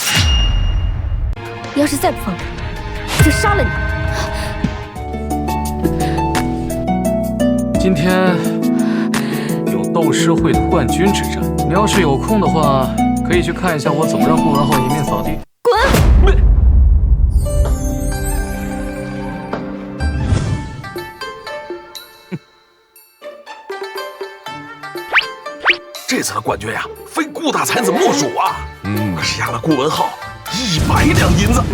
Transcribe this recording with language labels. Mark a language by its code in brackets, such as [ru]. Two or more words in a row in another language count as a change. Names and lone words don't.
[zh] 要是再不放開，我就殺了你！今天有鬥詩會的冠軍之戰。你要是有空的話，可以去看一下我怎麼讓顧文浩顏面掃地。滾！这次的冠軍呀，非顧大才子莫屬啊！可是押了顧文浩100兩銀子。